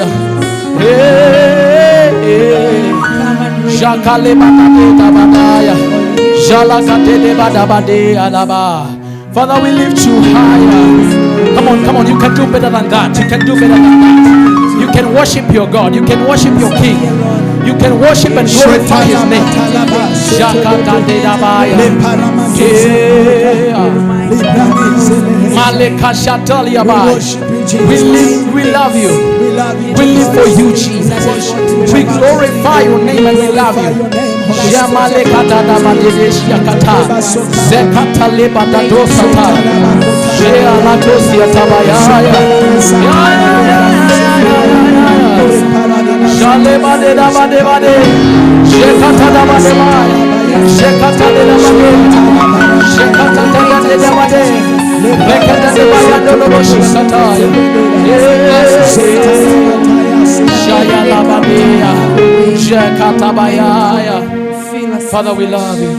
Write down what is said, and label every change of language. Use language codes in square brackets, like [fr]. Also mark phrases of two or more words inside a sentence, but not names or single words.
[en] Shakale bakate tabadaya. Shalakate de badabade alaba. Father, we lift you higher. Come on, you can do better than that. You can do better than that. You can worship your God. You can worship your King. You can worship and glorify His name. Shakata de dabaya. Maleka shatalia ba. We love you. We live for you, Jesus. We glorify your name and we love you. Yamaleka dada badesh yakata. Zekata leba dadosata. Jea latos yatabaya. Shale bade da bade bade. Shekata da bade bade. Shekata de da bade. Shekata de da bade. Rekata de bade do lo shekata. Shaya la bade. Shekata baya. Father, we love you.